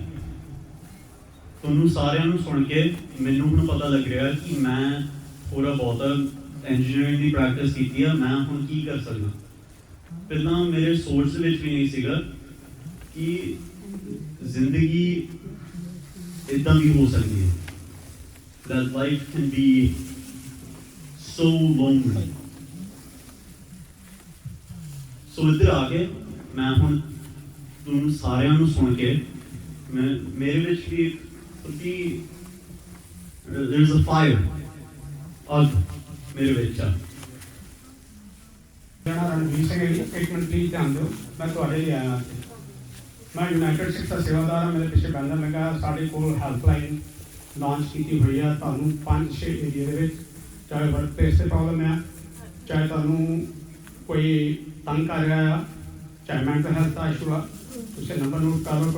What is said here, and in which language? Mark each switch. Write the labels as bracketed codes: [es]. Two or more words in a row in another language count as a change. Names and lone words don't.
[pa] ਤੁਹਾਨੂੰ ਸਾਰਿਆਂ ਨੂੰ ਸੁਣ ਕੇ ਮੈਨੂੰ ਹੁਣ ਪਤਾ ਲੱਗ ਰਿਹਾ ਕਿ ਮੈਂ ਥੋੜ੍ਹਾ ਬਹੁਤਾ ਇੰਜੀਨੀਅਰਿੰਗ ਦੀ ਪ੍ਰੈਕਟਿਸ ਕੀਤੀ ਆ, ਮੈਂ ਹੁਣ ਕੀ ਕਰ ਸਕਦਾ। ਪਹਿਲਾਂ ਮੇਰੇ ਸੋਚ ਦੇ ਵਿੱਚ ਵੀ ਨਹੀਂ ਸੀਗਾ ਕਿ ਜ਼ਿੰਦਗੀ ਇੱਦਾਂ ਵੀ ਹੋ ਸਕਦੀ ਹੈ, [en] that life can be so lonely। [pa] ਸੋ ਇੱਧਰ ਆ ਕੇ ਮੈਂ ਹੁਣ ਤੁਹਾਨੂੰ ਸਾਰਿਆਂ ਨੂੰ ਸੁਣ ਕੇ ਮੇਰੇ ਵਿੱਚ ਵੀ ਕਿ [en] there is a fire [pa] ਅੱਗ ਮੇਰੇ ਵਿੱਚ ਆ। ਮੇਰਾ ਨਾਮ ਰਣਵੀਰ ਸਿੰਘ ਹੈ ਜੀ। ਇੱਕ ਮਿੰਟ ਪਲੀਜ਼ ਧਿਆਨ ਦਿਓ, ਮੈਂ ਤੁਹਾਡੇ ਲਈ ਆਇਆ ਹਾਂ। ਮੈਂ ਯੂਨਾਈਟਿਡ ਸਿੱਖ ਸੇਵਾਦਾਰ ਹਾਂ। ਮੇਰੇ ਪਿੱਛੇ ਬੈਨਰ ਲੱਗਾ, ਸਾਡੇ ਕੋਲ [en] helpline launch [pa] ਕੀਤੀ ਹੋਈ ਆ। ਤੁਹਾਨੂੰ 5-6 ਏਰੀਆ ਦੇ ਵਿੱਚ, ਚਾਹੇ [en] work place [pa] 'ਤੇ ਪ੍ਰੋਬਲਮ ਆ, ਚਾਹੇ ਤੁਹਾਨੂੰ ਕੋਈ ਤੰਗ ਕਰ ਰਿਹਾ ਆ, ਚਾਹੇ [en] mental health [pa] ਦਾ ਇਸ਼ੂ ਆ, ਤੁਸੀਂ ਨੰਬਰ ਨੋਟ ਕਰ ਲਓ।